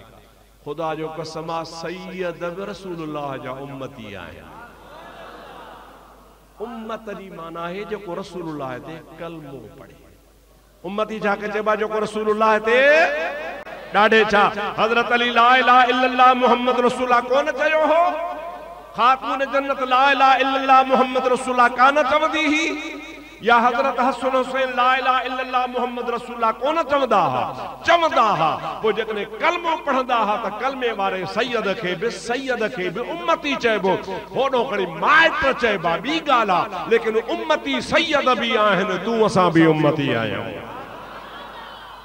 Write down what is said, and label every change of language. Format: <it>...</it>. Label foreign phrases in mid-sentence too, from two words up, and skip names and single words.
<sd>ख़ुदा जो कसम आहे, सैयद रसूलुल्लाह जा उम्मती आहिनि। उम्मत जी माना है जेको रसूलुल्लाह ते कलमो पढ़े। उम्मती छा के चइबा जेको रसूलुल्लाह ते ॾाढे छा। हज़रत अली</sd> <ar>لا إله إلا الله محمد رسول الله</ar> <sd>कोन चयो हो, खातून जन्नत</sd> <ar>لا إله إلا الله محمد رسول الله</ar> <sd>कान चवंदी ही, या हज़रत हसन हुसैन</sd> <ar>لا إله إلا الله محمد رسول الله</ar> <sd>कोन चवंदा हा, चवंदा हा। पोइ जेकॾहिं कलमो पढ़ंदा हा त कलमे वारे सैयद खे बि उम्मती चइबो, होॾो खणी माइट चइबा ॿी ॻाल्हि आहे, लेकिन उम्मती सैयद बि आहिनि, तूं असां बि उम्मती आहियूं।</sd>